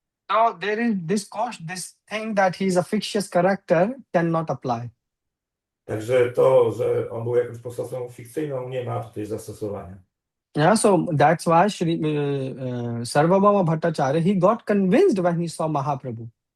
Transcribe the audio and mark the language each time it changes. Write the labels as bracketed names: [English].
[English] So there is this thing that he is a fictitious character cannot apply. [Polish] Także to, że on był jakąś postacią fikcyjną, nie ma tutaj zastosowania. [English] Yeah, so that's why Sarvabhauma Bhattacharya, he got convinced when he saw Mahaprabhu.